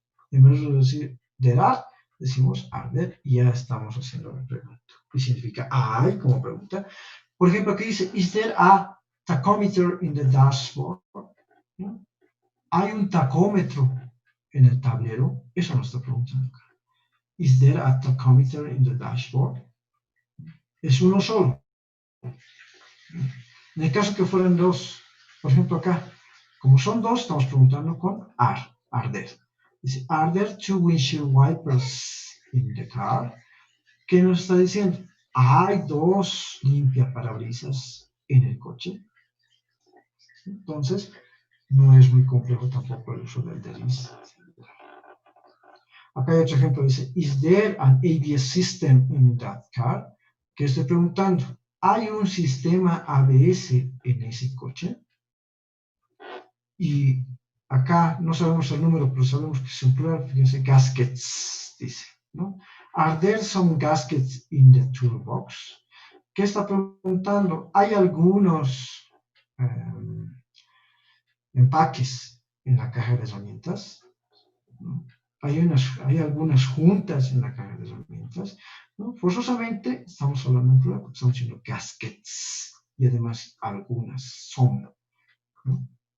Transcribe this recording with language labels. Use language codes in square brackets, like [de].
[es] En vez de decir [en] there are, [es] decimos [en] are there, [es] y ya estamos haciendo la pregunta. Y significa hay como pregunta. Por ejemplo, aquí dice, [en] is there a tachometer in the dashboard? [es] ¿No? ¿Hay un tacómetro en el tablero? Eso nos está preguntando acá. [en] Is there a tachometer in the dashboard? [es] Es uno solo. En el caso que fueran dos, por ejemplo acá, como son dos, estamos preguntando con [en] are there. [es] Dice, [en] are there two windshield wipers in the car? [es] ¿Qué nos está diciendo? ¿Hay dos limpiaparabrisas en el coche? Entonces, no es muy complejo tampoco el uso del [en] there is. [es] Acá hay otro ejemplo, dice, [en] is there an ABS system in that car? [es] ¿Qué estoy preguntando? ¿Hay un sistema ABS en ese coche? Y acá no sabemos el número, pero sabemos que es en plural, fíjense, gaskets, dice, ¿no? [en] Are there some gaskets in the toolbox? [es] ¿Qué está preguntando? ¿Hay algunos empaques en la caja de herramientas? ¿No? Hay algunas juntas en la caja de herramientas, ¿no? Forzosamente estamos hablando en plural porque estamos diciendo gaskets y además algunas son, ¿no?